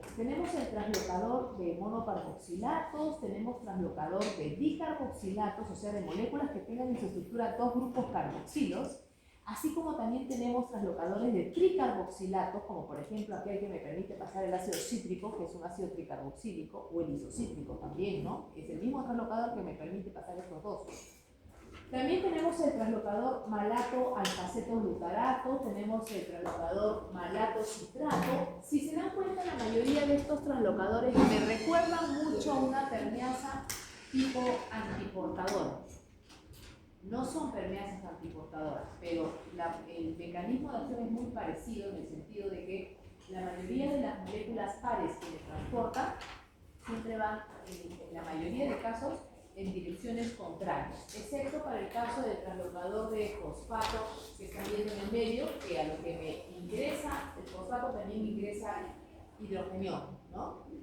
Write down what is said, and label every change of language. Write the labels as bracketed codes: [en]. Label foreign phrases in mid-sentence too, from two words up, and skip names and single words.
[es] Tenemos el translocador de monocarboxilatos, tenemos translocador de dicarboxilatos, o sea, de moléculas que tengan en su estructura dos grupos carboxilos, así como también tenemos translocadores de tricarboxilatos, como por ejemplo aquel que me permite pasar el ácido cítrico, que es un ácido tricarboxílico, o el isocítrico también, ¿no? Es el mismo translocador que me permite pasar estos dos. También tenemos el translocador malato-alfaceto-glutarato, tenemos el translocador malato-citrato. Si se dan cuenta, la mayoría de estos translocadores me recuerdan mucho a una permeasa tipo antiportadora. No son permeasas antiportadoras, pero el mecanismo de acción es muy parecido en el sentido de que la mayoría de las moléculas pares que le transportan siempre van, en la mayoría de casos, en direcciones contrarias, excepto para el caso del translocador de fosfato que están viendo en el medio, que a lo que me ingresa, el fosfato también ingresa hidrogenión, ¿no?